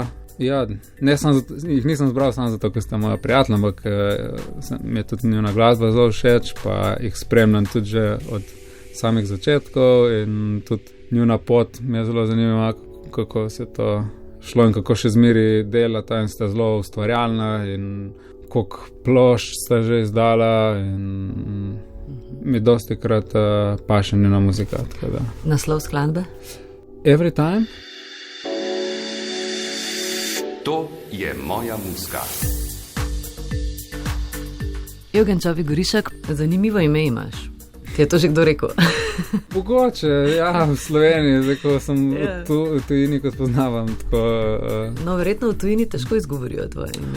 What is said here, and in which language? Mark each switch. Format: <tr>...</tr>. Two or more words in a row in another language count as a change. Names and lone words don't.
<sl>Ja, jih nisem zbral samo zato, ker sta moja prijatelja, ampak mi je tudi njuna glasba zelo všeč, pa jih spremljam tudi že od samih začetkov in tudi njuna pot mi je zelo zanimiva, kako se to šlo in kako še zmeri delata in sta zelo ustvarjalna in koliko plošč sta že izdala in mi dosti krat paše njuna muzika. Naslov skladbe? Every Time. To je moja muska. Evgen Čovi Gorišek, zanimivo ime imaš. Ti je to že kdo rekel? Mogoče, ja, v Sloveniji, zdaj ko sem v tujini, ko poznavam. No, verjetno v tujini težko izgovorijo tvoje ime.</sl>